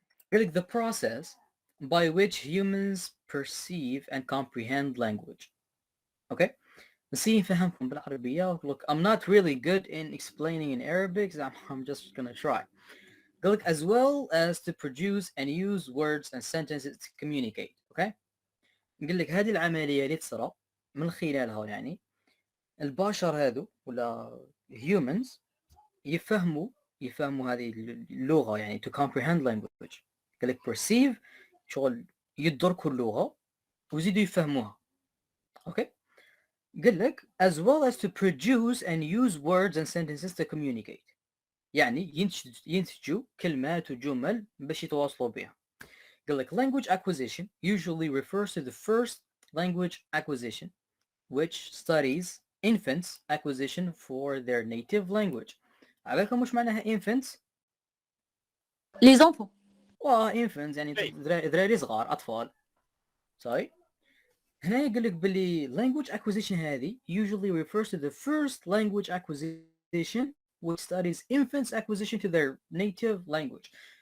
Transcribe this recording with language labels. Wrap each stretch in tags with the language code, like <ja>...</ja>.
<en>Really, the process by which humans perceive and comprehend language. Okay?</en> <ar>نسي فهمكم بالعربية.</ar> <en>Look, I'm not really good in explaining in Arabic, so I'm just gonna try. Look, as well as to produce and use words and sentences to communicate. Okay?</en> <ar>نقول لك هذه العملية اللي تصرى من خلالها يعني البشر هذو ولا humans يفهموا هذه اللغة، يعني</ar> <en>to comprehend language.</en> <ar>قال لك perceive شغل يدركوا اللغة ويزيدوا يفهموها. اوكي؟ قال لك</ar> <en>as well as to produce and use words and sentences to communicate،</en> <ar>يعني ينتجوا كلمات وجمل باش يتواصلوا بها. قال لك</ar> <en>language acquisition usually refers to the first language acquisition which studies infants acquisition for their native language.</en> <ar>عبالكم وش معناها infants؟</ar> <fr>Les enfants.</fr> <ar>infants يعني ذراري صغار، أطفال.</ar> <en>sorry.</en> <ar>هنا يقول لك باللي</ar> <en>language acquisition هذه usually refers to the first language acquisition which studies infants acquisition to their native language.</en>